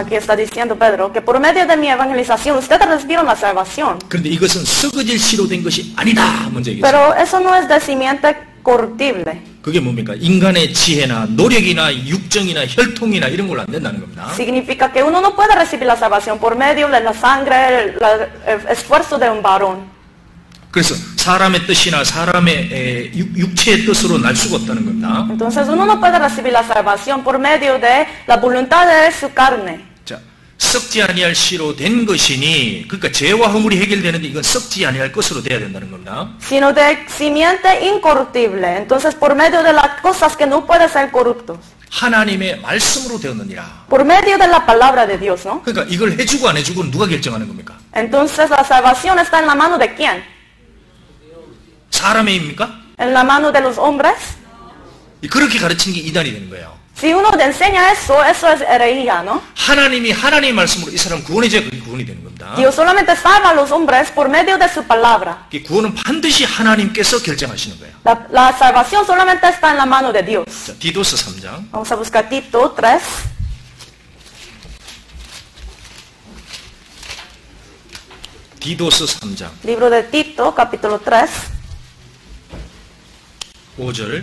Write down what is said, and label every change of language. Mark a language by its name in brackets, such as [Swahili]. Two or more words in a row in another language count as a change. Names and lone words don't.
[Spanish] Aquí está diciendo Pedro que por medio de mi evangelización ustedes recibieron la salvación. [Korean] 그런데 이것은 썩어질 씨로 된 것이 아니다 먼저 얘기했습니다. [Spanish] Pero eso no es de simiente corruptible. [Korean] 그게 뭡니까? 인간의 지혜나 노력이나 육정이나 혈통이나 이런 걸로 안 된다는 겁니다. [Spanish] Significa que uno no puede recibir la salvación por medio de la sangre, el esfuerzo de un varón. [Korean] 그래서 사람의 뜻이나 사람의 육체의 뜻으로 날 수가 없다는 겁니다. [Spanish] Entonces uno no puede recibir la salvación por medio de la voluntad de su carne. [Korean] 자, 썩지 아니할 씨로 된 것이니, 그러니까 죄와 허물이 해결되는데 이건 썩지 아니할 것으로 돼야 된다는 겁니다. [Spanish] Sino de simiente incorruptible. Entonces por medio de las cosas que no pueden ser corruptos. [Korean] 하나님의 말씀으로 되었느니라. [Spanish] Por medio de la palabra de Dios, ¿no? [Korean] 그러니까 이걸 해주고 안 해주고는 누가 결정하는 겁니까? [Spanish] Entonces la salvación está en la mano de quién? [Korean] 사람의 입니까? [Spanish] En la mano de los hombres. [Korean] 그렇게 가르치는 게 이단이 되는 거예요. [Spanish] Si uno enseña eso es herejía, ¿no? [Korean] 하나님이 하나님의 말씀으로 이 사람 구원해줘야 그게 구원이 되는 겁니다. [Spanish] Dios solamente salva a los hombres por medio de su palabra. [Korean] 이 구원은 반드시 하나님께서 결정하시는 거예요. [Spanish] La salvación solamente está en la mano de Dios. [Korean] 자, 디도스 3장. [Spanish] Vamos a buscar Tito 3. [Korean] 디도스 3장. [Spanish] Libro de Tito, capítulo 3, [Korean] 5절.